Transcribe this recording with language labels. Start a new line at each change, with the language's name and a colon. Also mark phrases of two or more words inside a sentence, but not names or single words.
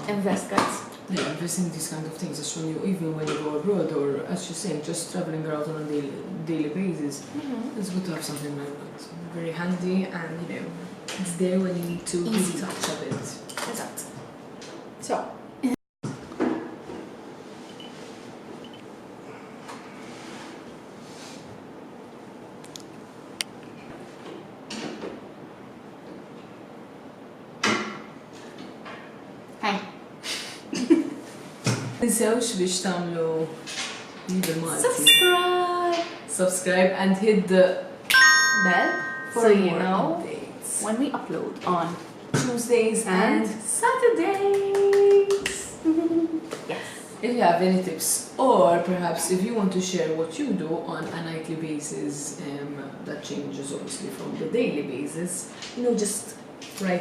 English: Invest, guys. Yeah, investing in these kind of things is when you, even when you go abroad or, as you're saying, just traveling around on a daily basis, it's good to have something like that. Very handy and, you know, it's there when you need to Easy. touch a bit. Exact. So, hi.
Maltese: Tinsewx biex tamlu
English: Subscribe! subscribe and hit the Bell, for so you more know updates. when we upload on Tuesdays and And Saturdays. yes. If you have any tips, or perhaps if you want to share what you do on a nightly basis, that changes obviously from the daily basis, you know, just write